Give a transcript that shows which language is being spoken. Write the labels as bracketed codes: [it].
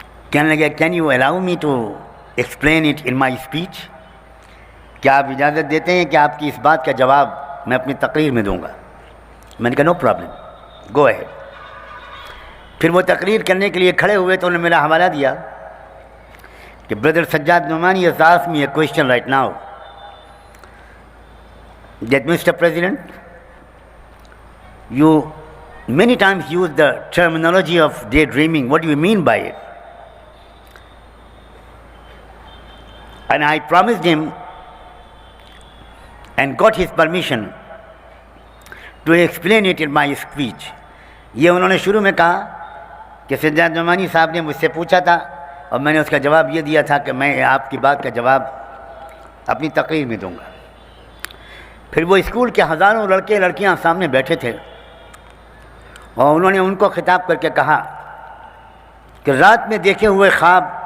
[ur] کہنے لگے [en] Can you allow me to explain it in my speech? [ur] کیا آپ اجازت دیتے ہیں کہ آپ کی اس بات کا جواب میں اپنی تقریر میں دوں گا؟ میں نے کہا [en] No problem, go ahead. [ur] پھر وہ تقریر کرنے کے لیے کھڑے ہوئے تو انہوں نے میرا حوالہ دیا کہ برادر Sajjad Nomani [en] has asked me a question right now that Mr. President, you many times use the terminology of daydreaming. What do you mean by it? And I promised him and got his permission to explain it in my speech. [ur] یہ انہوں نے شروع میں کہا کہ سجاد نعمانی صاحب نے مجھ سے پوچھا تھا اور میں نے اس کا جواب یہ دیا تھا کہ میں آپ کی بات کا جواب اپنی تقریر میں دوں گا۔ پھر وہ اسکول کے ہزاروں لڑکے لڑکیاں سامنے بیٹھے تھے اور انہوں نے ان کو خطاب کر کے کہا کہ رات میں دیکھے ہوئے خواب